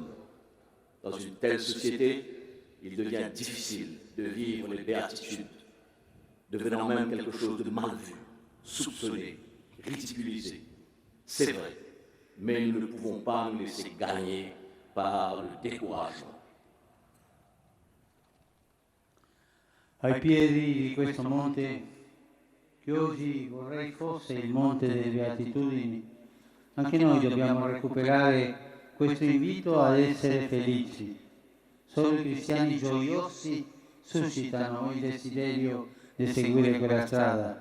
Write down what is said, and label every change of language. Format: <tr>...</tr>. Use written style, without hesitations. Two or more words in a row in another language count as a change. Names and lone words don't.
<fr>Dans une telle société, il devient difficile de vivre les béatitudes, devenant même quelque chose de mal vu, soupçonné, ridiculisé. C'est vrai, mais nous ne pouvons pas nous laisser gagner par le découragement.</fr> <it>Ai piedi di questo monte, che oggi vorrei fosse il monte delle beatitudini, anche noi dobbiamo recuperare questo invito ad essere felici. Solo i cristiani gioiosi suscitano il desiderio di seguire quella strada.</it>